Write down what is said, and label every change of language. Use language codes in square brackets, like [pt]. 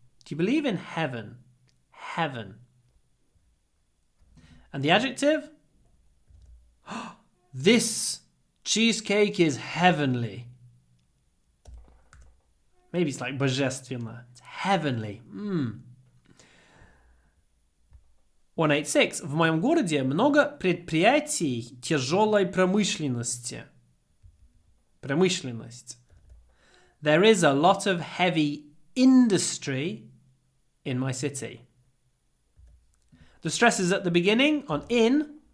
[en] Do you believe in heaven? Heaven. And the adjective? This cheesecake is heavenly. Maybe it's like божественно. It's heavenly. 186. [ru] В моем городе много предприятий тяжелой промышленности. Промышленность. [en] There is a lot of heavy industry in my city. The stress is at the beginning on in.